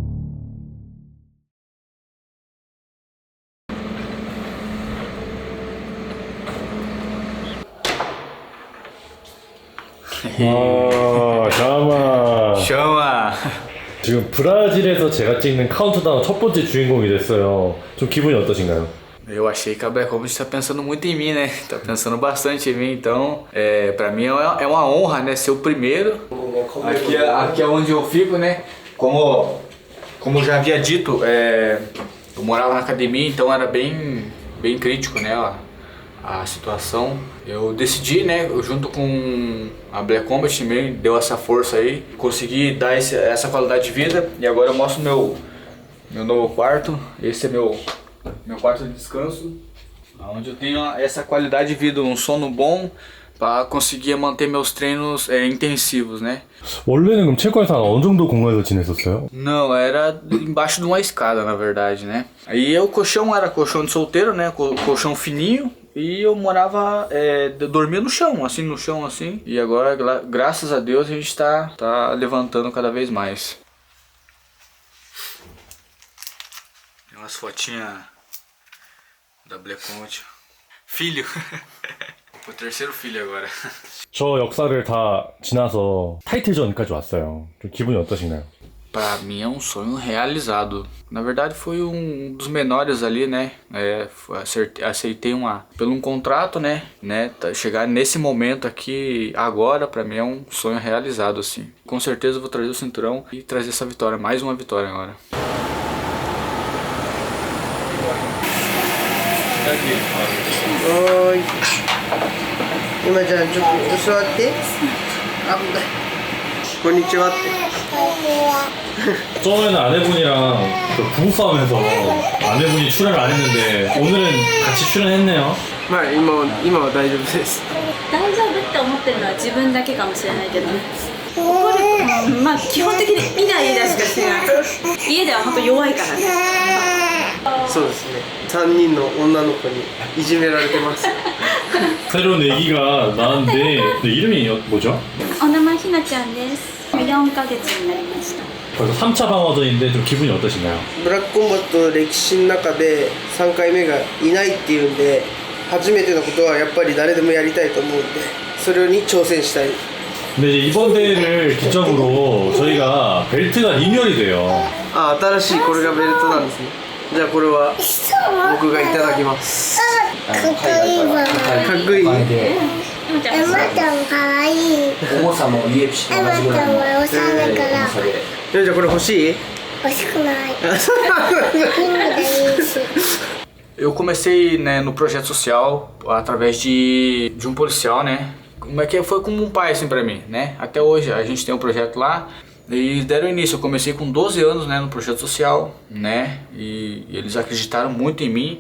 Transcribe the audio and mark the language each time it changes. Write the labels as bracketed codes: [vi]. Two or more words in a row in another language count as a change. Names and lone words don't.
[ko] 잠깐만. [pt] Chama! [ko] 지금 브라질에서 제가 찍는 카운트다운 첫 번째 주인공이 됐어요. 좀 기분이 어떠신가요? [pt] Eu achei que a Black Ops está pensando muito em mim, né? Tá pensando bastante em mim, então pra mim é uma honra, né? Ser o primeiro. Aqui é onde eu fico, né? Como eu já havia dito, eu morava na academia, então era bem crítico, né? A situação. Eu decidi, né? Junto com a Black Combat também deu essa força aí, consegui dar essa qualidade de vida e agora eu mostro meu novo quarto. Esse é meu quarto de descanso, onde eu tenho essa qualidade de vida, um sono bom para conseguir manter meus treinos intensivos, né? [ko] 원래는 그럼 체코에서 한 어느 정도 공간에서 지냈었어요? [pt] Não, era embaixo de uma escada, na verdade, né? Aí o colchão era colchão de solteiro, né? Colchão fininho. E eu morava, dormia no chão, assim. E agora, graças a Deus, a gente tá levantando cada vez mais. Tem umas fotinhas da Black Combat. Filho! O terceiro filho agora. [ko] 저 역사를 다 지나서 타이틀전까지 왔어요. 좀 기분이 어떠신가요? [pt] Pra mim é um sonho realizado. Na verdade foi um dos menores ali, né? Aceitei pelo um contrato, né? Chegar nesse momento aqui agora, pra mim é um sonho realizado, assim. Com certeza eu vou trazer o cinturão e trazer essa vitória, mais uma vitória agora. Oi. [ja] 今ちゃんちょっと座って。あ、こんにちはって。 [ko] 저번에는 아내분이랑 그 부부싸움에서 아내분이 출연을 안 했는데 오늘은 같이 출연했네요. [ja] まあ今は大丈夫です。大丈夫って思ってるのは自分だけかもしれないけどね。怒る、まあ基本的にイライラしかしない。家では本当弱いからね。そうですね。3人の女の子にいじめられてます。 [ko] 새로운 애기가 나왔는데 이름이 뭐죠? [ja] お名前ひなちゃんです。4ヶ月になりました。 [ko] 벌써 3차 방어전인데 좀 기분이 어떠신가요? [ja] ブラックコンバットの歴史の中で3回目がいないっていうんで、初めてのことはやっぱり誰でもやりたいと思うんで、それに挑戦したい。 [ko] 근데 이제 이번 대회를 기점으로 저희가 벨트가 리뉴얼이 돼요. [ja] あ、新しいこれがベルトなんですね。じゃあこれは僕がいただきます。かっこいい。ひなちゃんエマちゃんかわいい。重さもリエプシとエマちゃんはおしゃれからじゃあこれ欲しい？欲しくない。ピンクでいいし。 [pt] Eu comecei, né, no projeto social através de um policial, né? Como é que foi como um pai assim pra mim, né? Até hoje a gente tem um projeto lá e deram início. Eu comecei com 12 anos, né, no projeto social, né? E eles acreditaram muito em mim.